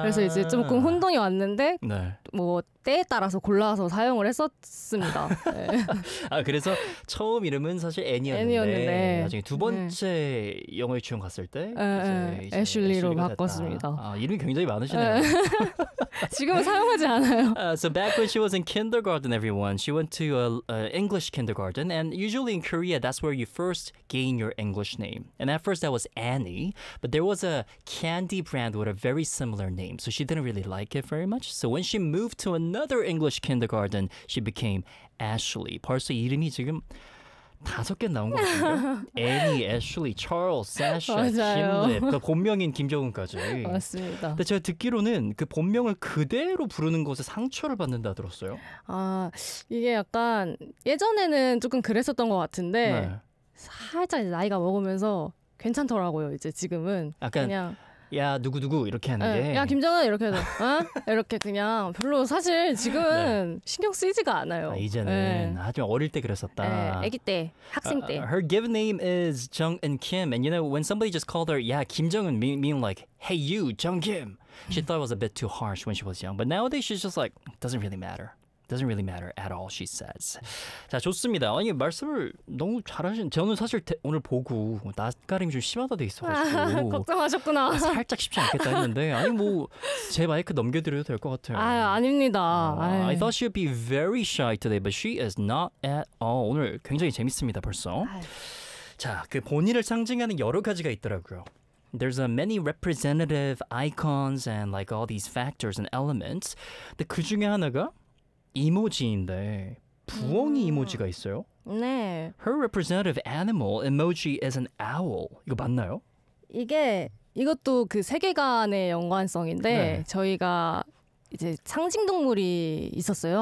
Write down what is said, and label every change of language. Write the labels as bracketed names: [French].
[Korean] 그래서 이제 조금 혼동이 왔는데 네. 뭐 때에 따라서 골라서 사용을 했었습니다. 네. 아 그래서 처음 이름은 사실 애니였는데 나중에 두 번째 네. 영어에 취업 갔을 때 네, 이제 애슐리로 바꿨습니다. 아, 이름이 굉장히 많으시네요. 지금은 사용하지 않아요. [English] So back when she was in kindergarten, everyone, she went to an English kindergarten. And usually in Korea, that's where you first gain your English name. And at first that was Annie, but there was a candy brand with a very similar name. So she didn't really like it very much. So when she moved to another English kindergarten, she became Ashley. [Korean] 벌써 이름이 지금 다섯 개 나온 것 같은데요? Annie, Ashley, Charles, Sasha, Kimlip, 그 본명인 김정은까지. 맞습니다. 근데 제가 듣기로는 그 본명을 그대로 부르는 것에 상처를 받는다 들었어요. 아 이게 약간 예전에는 조금 그랬었던 것 같은데 네. 살짝 이제 나이가 먹으면서 괜찮더라고요. 이제 지금은 약간 그냥 야 누구누구 이렇게 하는 네. 게 야 김정은 이렇게 해서 어? 이렇게 그냥 별로 사실 지금은 네. 신경 쓰이지가 않아요. 아, 이제는 네. 하지만 어릴 때 그랬었다. 네. 아기 때 학생 때 [English] her given name is Jung-un Kim and you know when somebody just called her [Korean] 야 김정은 [English] mean like hey you Jung Kim she thought it was a bit too harsh when she was young but nowadays she's just like doesn't really matter. Doesn't really matter at all, she says. [Korean] 자, 좋습니다. 아니, 말씀을 너무 잘하신. 저는 사실 오늘 보고 낯가림이 좀 심하다 돼 있어가지고 아, 걱정하셨구나. 살짝 쉽지 않겠다 했는데 아니, 뭐 제 마이크 넘겨드려도 될 것 같아요. 아, 아닙니다. [English] 아, I thought she'd be very shy today, but she is not at all. [Korean] 오늘 굉장히 재밌습니다, 벌써. 자, 그 본인을 상징하는 여러 가지가 있더라고요. [English] There's many representative icons and like all these factors and elements. [Korean] 근데 그 중에 하나가 이모지인데 부엉이 이모지가 있어요? 네. [English] Her representative animal emoji is an owl. [Korean] 이거 맞나요? 이게 이것도 그 세계관의 연관성인데 네. 저희가 이제 상징 동물이 있었어요.